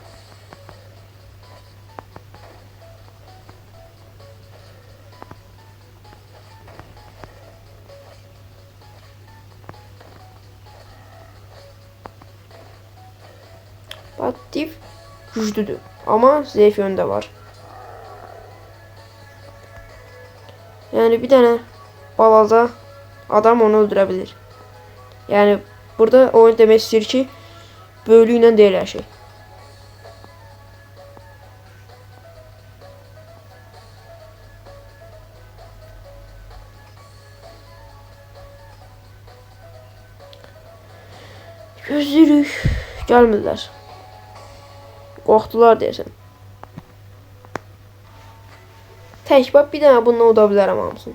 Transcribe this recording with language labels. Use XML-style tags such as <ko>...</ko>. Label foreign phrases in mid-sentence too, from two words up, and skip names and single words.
<az>Div güclüdür.</az> <tr>Ama zayıf yönde var. Yani bir tane balaca adam onu öldürebilir. Yani burada oyun demek istiyor ki bölüyle değil her şey.</tr> <az>Gözlürük.</az> <tr>Gelmediler.</tr> <az>Qorxdular deyəsən. Tək bax bir dənə bununla uda bilərəm hamısını.</az>